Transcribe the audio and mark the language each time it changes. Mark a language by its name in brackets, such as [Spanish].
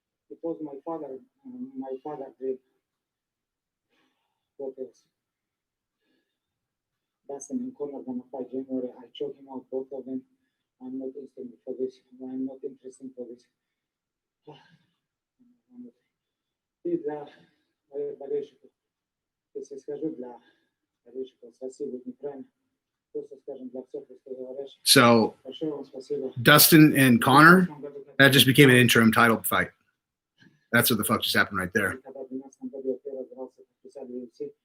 [English] It was my father dream. What else? Dustin and Conor gonna fight January. I choke him out, both of them. I'm not interested for this. I'm not interested for this. [Russian] И для болельщиков, если скажу для болельщиков, спасибо, неправильно. Просто скажем для всех русскоговорящих. [English] So [Russian] Большое вам спасибо. [English] Dustin and Connor, that just became an interim title fight. That's what the fuck just happened right there. [Russian] Когда в 2012 году я первый раз дрался, подписали UFC.